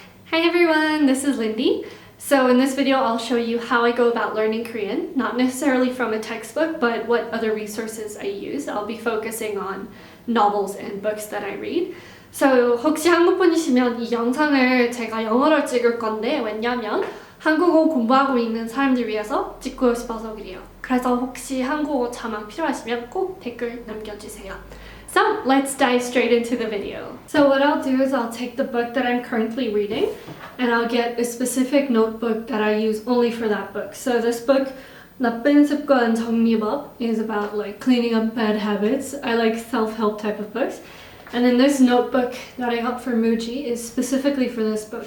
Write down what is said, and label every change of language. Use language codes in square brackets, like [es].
[en] Hi everyone, this is Lindy. So in this video I'll show you how I go about learning Korean, not necessarily from a textbook, but what other resources I use. I'll be focusing on novels and books that I read. [ko] So 혹시 한국 분이시면 이 영상을 제가 영어로 찍을 건데 왜냐면 한국어 공부하고 있는 사람들 위해서 찍고 싶어서 그래요. 그래서 혹시 한국어 자막 필요하시면 꼭 댓글 남겨주세요. [en] So let's dive straight into the video. So what I'll do is I'll take the book that I'm currently reading and I'll get a specific notebook that I use only for that book. So this book, 나쁜 습관 정리법, is about like cleaning up bad habits. I like self-help type of books. And then this notebook that I got from Muji is specifically for this book.